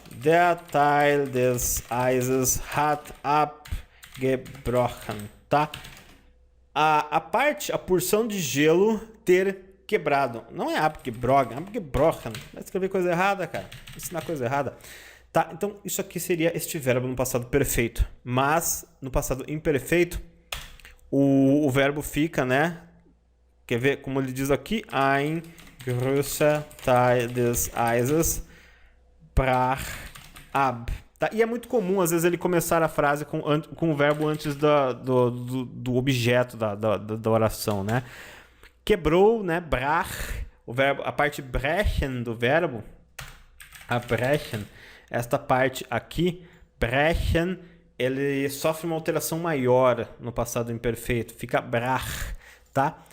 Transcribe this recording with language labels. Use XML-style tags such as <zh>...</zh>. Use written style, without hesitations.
<de>Der Teil des Eises hat abgebrochen, tá?</de> <pt>A porção de gelo ter quebrado. Não é abgebrochen, abgebrochen. Vai escrever coisa errada, cara. Ensinar coisa errada. Tá? Então, isso aqui seria este verbo no passado perfeito. Mas, no passado imperfeito, o verbo fica, né? Quer ver como ele diz aqui?</pt> <de>Ein großer Teil des Eises brach ab.</de> <pt>Tá? E é muito comum, às vezes, ele começar a frase com o verbo antes do objeto da oração, né? Quebrou, né? Brach, a parte brechen do verbo, abbrechen, esta parte aqui, brechen, ele sofre uma alteração maior no passado imperfeito, fica brach, tá?</pt>